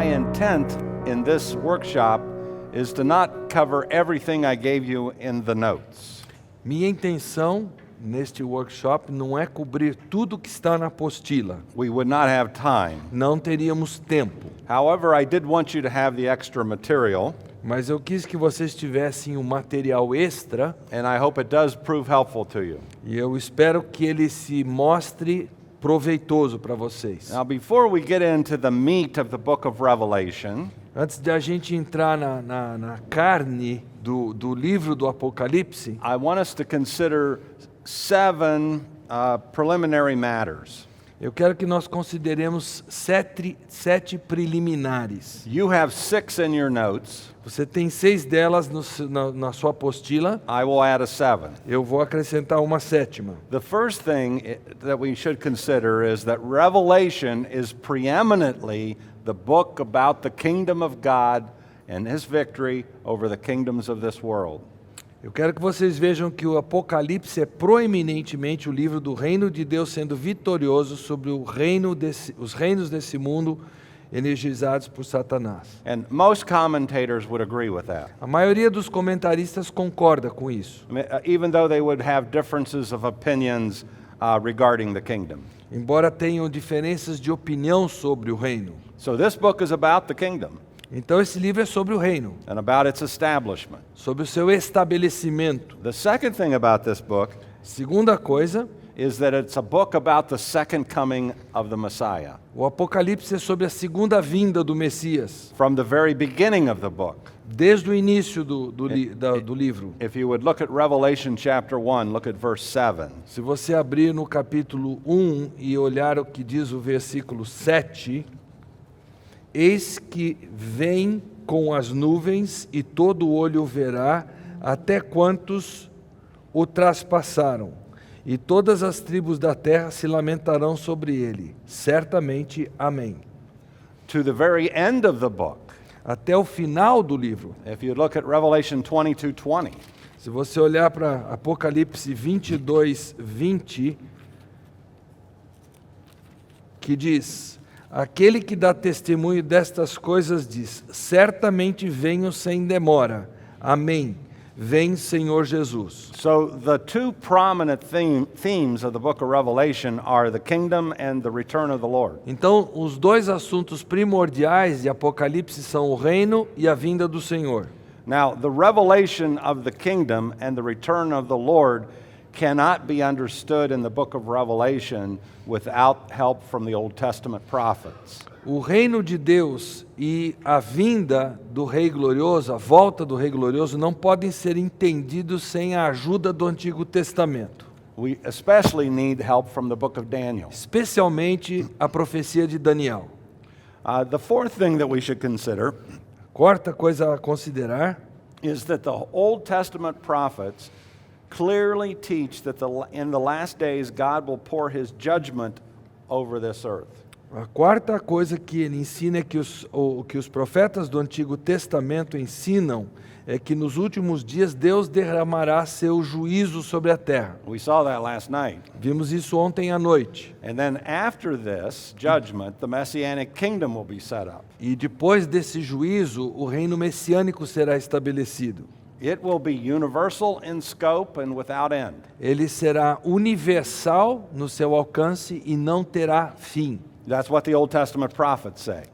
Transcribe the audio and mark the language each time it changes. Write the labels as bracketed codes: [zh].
[en] intent in this workshop is to not cover everything I gave you in the notes. [pt] Minha intenção neste workshop não é cobrir tudo que está na apostila. [en] We would not have time. [pt] Não teríamos tempo. [en] However, I did want you to have the extra material, [pt] Mas eu quis que vocês tivessem um material extra [en] and I hope it does prove helpful to you. [pt] e eu espero que ele se mostre proveitoso para vocês. [en] Now, before we get into the meat of the book of Revelation, [pt] Antes de a gente entrar na carne do livro do Apocalipse, [en] I want us to consider 7 preliminary matters. [pt] eu quero que nós consideremos sete preliminares. [en] You have 6 in your notes. [pt] Você tem 6 delas na sua apostila. [en] I will add a 7. [pt] Eu vou acrescentar uma 7ª. [en] The first thing that we should consider is that Revelation is preeminently the book about the kingdom of God and his victory over the kingdoms of this world. [pt] Eu quero que vocês vejam que o Apocalipse é proeminentemente o livro do reino de Deus sendo vitorioso sobre os reinos desse mundo energizados por Satanás. [en] And most commentators would agree with that. [pt] A maioria dos comentaristas concorda com isso, [en] I mean, even though they would have differences of opinions regarding the kingdom. [pt] embora tenham diferenças de opinião sobre o reino. [en] So this book is about the kingdom [pt] Então esse livro é sobre o reino, [en] and about its establishment. [pt] sobre o seu estabelecimento. [en] The second thing about this book [pt] Segunda coisa, [en] is that it's a book about the second coming of the Messiah. [pt] o Apocalipse é sobre a segunda vinda do Messias, [en] From the very beginning of the book. [pt] desde o início do livro. [en] If you would look at Revelation chapter 1, look at verse 7. [pt] Se você abrir no capítulo 1 e olhar o que diz o versículo 7, eis que vem com as nuvens e todo olho o verá, até quantos o traspassaram, e todas as tribos da terra se lamentarão sobre ele. Certamente, amém. [en] To the very end of the book, [pt] Até o final do livro. [en] if you look at Revelation 22:20, [pt] Se você olhar para Apocalipse 22, 20, que diz: aquele que dá testemunho destas coisas diz: certamente venho sem demora. Amém. Vem, Senhor Jesus. [en] so the two prominent themes of the book of Revelation are the kingdom and the return of the Lord. [pt] Então, os dois assuntos primordiais de Apocalipse são o reino e a vinda do Senhor. [en] Now, the revelation of the kingdom and the return of the Lord cannot be understood in the book of Revelation without help from the Old Testament prophets. [pt] O reino de Deus e a vinda do Rei Glorioso, a volta do Rei Glorioso, não podem ser entendidos sem a ajuda do Antigo Testamento. [en] We especially need help from the book of Daniel. [pt] Especialmente a profecia de Daniel. [en] The fourth thing that we should consider [pt] Quarta coisa a considerar [en] is that the Old Testament prophets clearly teach that in the last days God will pour his judgment over this earth. [pt] A quarta coisa que ele ensina é que os profetas do Antigo Testamento ensinam é que nos últimos dias Deus derramará seu juízo sobre a terra. [en] We saw that last night. [pt] Vimos isso ontem à noite. [en] And then after this judgment, the Messianic kingdom will be set up. [pt] E depois desse juízo, o reino messiânico será estabelecido. [en] It will be universal in scope and without end. [pt] Ele será universal no seu alcance e não terá fim. [en] That's what the Old Testament prophets say.